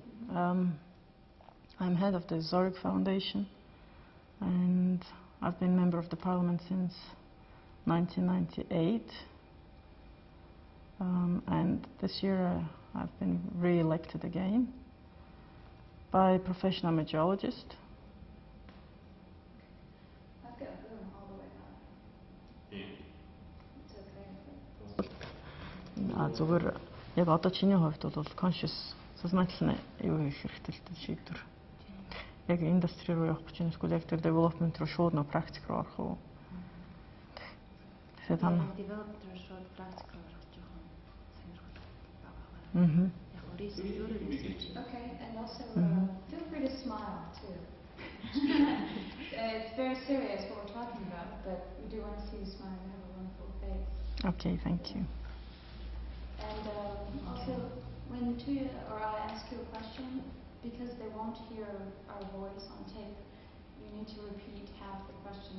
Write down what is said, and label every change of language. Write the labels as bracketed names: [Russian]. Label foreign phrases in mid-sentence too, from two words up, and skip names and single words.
[English] I'm head of the Zorig Foundation, and I've been member of the parliament since 1998. And this year I've been re-elected again by a professional meteorologist. I've got room all the way up. It's okay. [Mongolian] Зүгээр яг одоо чиний хувьд бол conscious сознательно юу хийх хэрэгтэй л шийдвэр. Яг индастри руу явах гэж эсвэл яг тэр development руу шууд нөө практик руу орох уу? Тэгэхээр та development руу шууд практик руу орох жоохон сонирхолтой байгаа. [English] Okay, and also feel free to smile too. It's very serious what we're talking about, but we do want to see you smile. You have a wonderful face. Okay, thank you. And also, when Tuya or I ask you a question, because they won't hear our voice on tape, you need to repeat half the question.